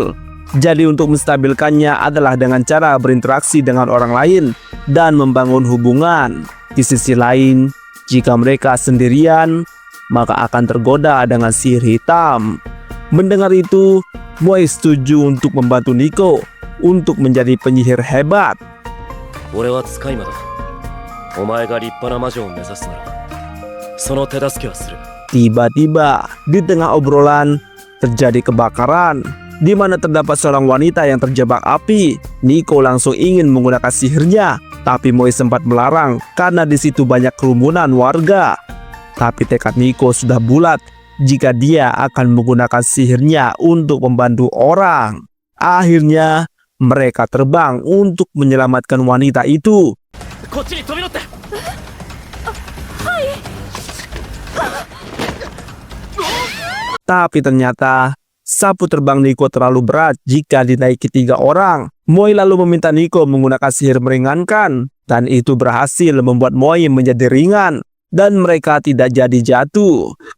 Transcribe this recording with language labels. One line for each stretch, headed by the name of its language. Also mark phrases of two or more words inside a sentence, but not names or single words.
Indonesian: Jadi untuk menstabilkannya adalah dengan cara berinteraksi dengan orang lain dan membangun hubungan. Di sisi lain, jika mereka sendirian, maka akan tergoda dengan sihir hitam. Mendengar itu, Moi setuju untuk membantu Nico untuk menjadi penyihir hebat.
Japanese: 俺は使い魔だ。お前が立派な魔女を目指すなら、その手助けはする。
Indonesian: Tiba-tiba, di tengah obrolan, terjadi kebakaran, di mana terdapat seorang wanita yang terjebak api. Nico langsung ingin menggunakan sihirnya, tapi Moi sempat melarang karena di situ banyak kerumunan warga. Tapi tekad Nico sudah bulat jika dia akan menggunakan sihirnya untuk membantu orang. Akhirnya, mereka terbang untuk menyelamatkan wanita itu.
Japanese: こっちに飛び乗って。
Indonesian: Tapi ternyata sapu terbang Nico terlalu berat jika dinaiki 3 orang. Moi lalu meminta Nico menggunakan sihir meringankan, dan itu berhasil membuat Moi menjadi ringan dan mereka tidak jadi jatuh.